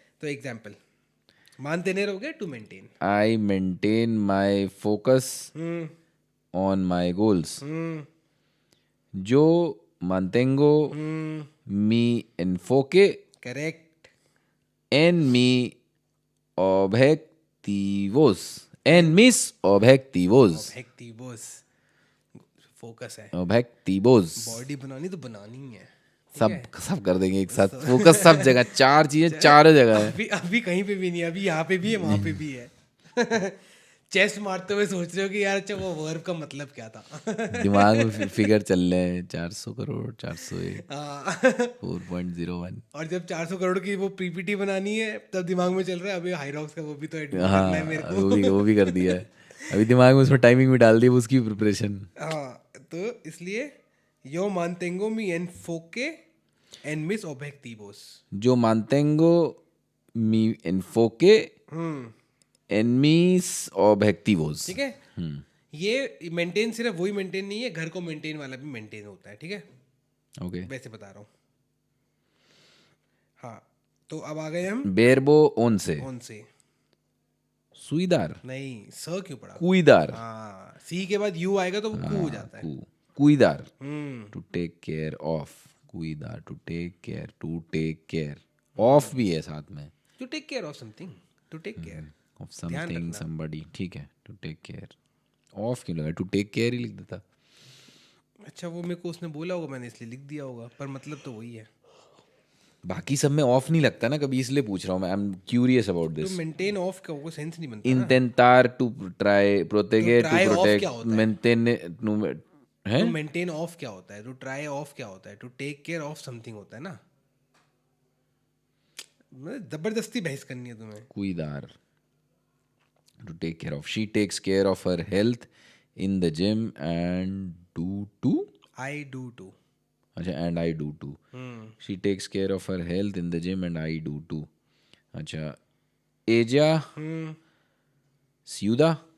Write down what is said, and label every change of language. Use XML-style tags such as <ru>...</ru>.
<hi>तो एग्जाम्पल मानतेनेर हो गया, to maintain.</hi> <en>I maintain my focus on my goals.</en> <es>Yo mantengo mi enfoque</es> <hi>correct,</hi> <es>en mi objetivos. En mis objetivos.</es> <hi>Objectives, focus है,</hi> <es>Objetivos.</es> <hi>Body बनानी तो बनानी है, सब कर देंगे एक साथ. फोकस सब जगह. चार चीजें चारों जगह है. अभी अभी कहीं पे भी नहीं, अभी यहाँ पे भी है, वहाँ पे भी है। चेस्ट मारते हुए सोच रहे हो कि यार अच्छा वो वर्ब का मतलब क्या था। दिमाग में फिगर चल रहे हैं. 400 करोड़ 401 हाँ। 4.01. और जब 400 करोड़ की वो पीपीटी बनानी है तब दिमाग में चल रहा है अभी हाईरॉक्स का वो भी तो एड करना है मेरे को। वो भी कर दिया है. अभी दिमाग में उसमें टाइमिंग भी डाल दी उसकी प्रिपरेशन. हाँ, तो इसलिए</hi> <es>yo mantengo mi enfoque en mis objetivos। Yo mantengo mi enfoque en mis objetivos.</es> <hi>ठीक है, ये मेंटेन सिर्फ वही मेंटेन नहीं है, घर को मेंटेन वाला भी मेंटेन होता है, ठीक है,</hi> <en>Okay.</en> <hi>वैसे बता रहा हूँ। हाँ, तो अब आ गए हम</hi> <es>Verbo once.</es> <hi>कौन से,</hi> <es>Cuidar.</es> <hi>नहीं स क्यों पड़ा,</hi> <es>Cuidar.</es> <hi>हाँ सी के बाद यू आएगा तो वो कू हो जाता है।</hi> <es>Cuidar. हम्म,</es> <en>To take care of. Cuidar. To take care. To take care.</en> <hi>Of भी है साथ में.</hi> <en>To take care of something, to take care, Of something, somebody.</en> <hi>ठीक है.</hi> <en>To take care.</en> <hi>Of क्यों लगा?</hi> <en>To take care</en> <hi>ही लिख देता. अच्छा वो मेरे को उसने बोला होगा, मैंने इसलिए लिख दिया होगा, पर मतलब तो वही है। बाकी सब में ऑफ नहीं लगता ना कभी, इसलिए पूछ रहा हूँ मैं.</hi> <en>I am curious about</en> <hi>तो</hi> <en>This.</en> <hi>मेंटेन ऑफ का वो सेंस नहीं बनता ना।</hi> <es>Intentar</es> <en>to try,</en> <es>proteger,</es> <en>try to off protect,</en> <hi>क्या होता है?</hi> <en>maintain, हैं?</en> <hi>तो मेंटेन ऑफ क्या होता है, टू ट्राई ऑफ क्या होता है, to take care of something होता है ना। जबरदस्ती बहस करनी है तुम्हें।</hi> <en>Cuidar. To take care of. She takes care of her health in the gym and do too. I do too,</en> <hi>अच्छा,</hi> <en>and I do too. She takes care of her health in the gym and I do too.</en> <hi>अच्छा,</hi> <es>Ella Ciuda.</es>